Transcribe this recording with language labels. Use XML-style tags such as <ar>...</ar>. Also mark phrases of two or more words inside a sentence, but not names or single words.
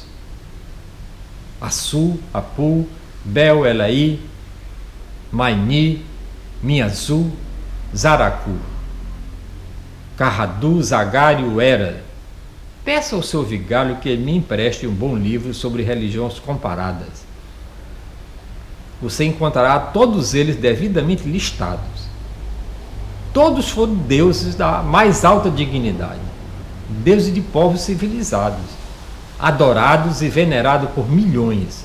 <pt>Assu, Apu, Bel, Elaí, Maini, Minhazu, Zaracu, Carradu, Zagário, Era. Peça ao seu vigário que ele me empreste um bom livro sobre religiões comparadas. Você encontrará todos eles devidamente listados. Todos foram deuses da mais alta dignidade, deuses de povos civilizados, adorados e venerados por milhões.</pt>